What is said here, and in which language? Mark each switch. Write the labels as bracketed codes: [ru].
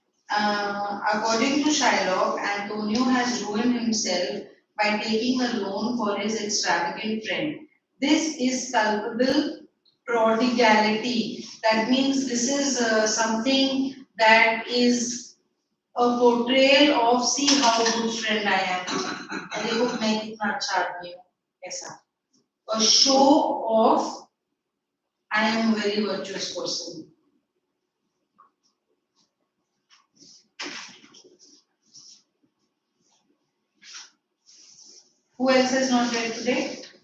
[en] According to Shylock, Antonio has ruined himself by taking a loan for his extravagant friend. This is culpable prodigality. That means this is something that is a portrayal of see how good friend I am. [hi] देखो मैं कितना अच्छा आदमी हूँ ऐसा. [en] A show of I am a very virtuous person. Who else is not read today?